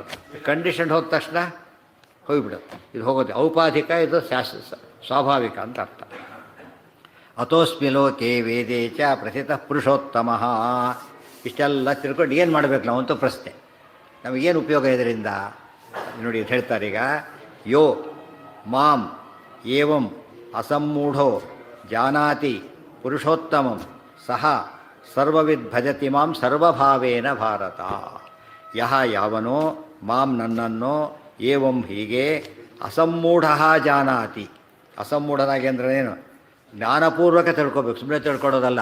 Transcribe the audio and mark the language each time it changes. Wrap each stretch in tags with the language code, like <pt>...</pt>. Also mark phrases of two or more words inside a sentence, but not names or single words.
<kn>ಕಂಡೀಷನ್ ಹೋದ ತಕ್ಷಣ ಹೋಗಿಬಿಡುತ್ತೆ, ಇದು ಹೋಗೋದು ಔಪಾಧಿಕ, ಇದು ಸ್ವಾಭಾವಿಕ ಅಂತ ಅರ್ಥ.</kn> <sa>ಅಥೋಸ್ಮಿ ಲೋಕೆ ವೇದೇ ಚ ಪ್ರಥಿತ ಪುರುಷೋತ್ತಮ.</sa> <kn>ಇಷ್ಟೆಲ್ಲ ತಿಳ್ಕೊಂಡು ಏನು ಮಾಡಬೇಕು ನಾವು ಅಂತ ಪ್ರಶ್ನೆ. ನಮಗೇನು ಉಪಯೋಗ ಇದರಿಂದ ನೋಡಿ ಹೇಳ್ತಾರೆ.</kn> <sa>ಈಗ ಯೋ ಮಾಂ ಏವಂ ಅಸಮ್ಮೂಢೋ ಜಾನಾತಿ ಪುರುಷೋತ್ತಮಂ ಸಹ ಸರ್ವವಿದ್ ಭಜತಿ ಮಾಂ ಸರ್ವಭಾವೇನ ಭಾರತ.</sa> <kn>ಯಹ ಯಾವನೋ ಮಾಂ ನನ್ನನ್ನು ಏವಂ ಹೀಗೆ</kn> <sa>ಅಸಮ್ಮೂಢ ಜಾನಾತಿ.</sa> <kn>ಅಸಮ್ಮೂಢನಾಗಿ ಅಂದ್ರೆ ಏನು, ಜ್ಞಾನಪೂರ್ವಕ ತಿಳ್ಕೊಬೇಕು, ಸುಮ್ಮನೆ ತಿಳ್ಕೊಡೋದಲ್ಲ.</kn>